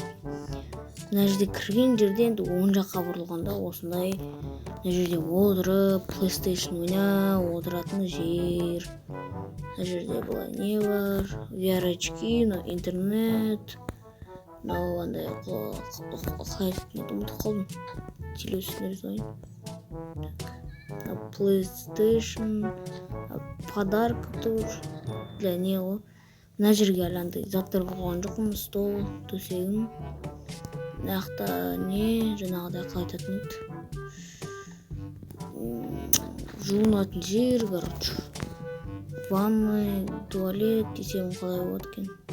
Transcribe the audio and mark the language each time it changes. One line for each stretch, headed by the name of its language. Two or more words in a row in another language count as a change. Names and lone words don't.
Kazakh: Мына жерде кірген жерде енді оң жаққа бұрылғанда осындай мына жерде отырып PlayStation ойнап отыратын жер. Мына жерде былай не бар? VR очки, интернет. Мынау андай қалай ұмытып қалдым. Телевизор ойын.
Russian: PlayStation, подарок тоже для него.
Kazakh: Мына жерге андай заттар қойған жоқпын, стол, төсегім. Мынақта не, жаңағыдай қалай айтатын еді. Жуынатын жер, короче. Ванной, туалет десем қалай болады екен.